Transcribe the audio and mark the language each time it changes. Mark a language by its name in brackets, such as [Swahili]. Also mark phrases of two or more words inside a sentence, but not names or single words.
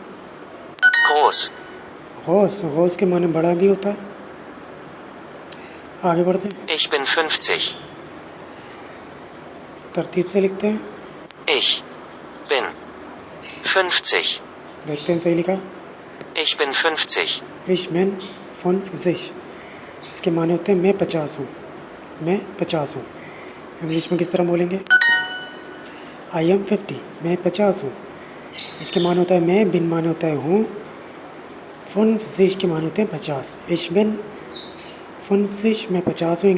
[German] Groß. [Hindi] गौस, गौस के माने बड़ा भी होता है। आगे बढ़ते हैं, [German] Ich bin 50. [Hindi] तरतीब से लिखते हैं, [German] Ich bin 50. [Hindi] देखते हैं सही लिखा। [German] Ich bin 50. Ich bin 50, [Hindi] इसके माने होते हैं मैं 50 हूँ, मैं 50 हूँ। इंग्लिश में किस तरह बोलेंगे? [English] I am 50, [Hindi] मैं 50 हूँ। इसके माने होता है मैं, बिन माने होता है हूँ, 50 के माने होते हैं 50। [German] Ich bin 50, [Hindi] मैं 50 हूँ।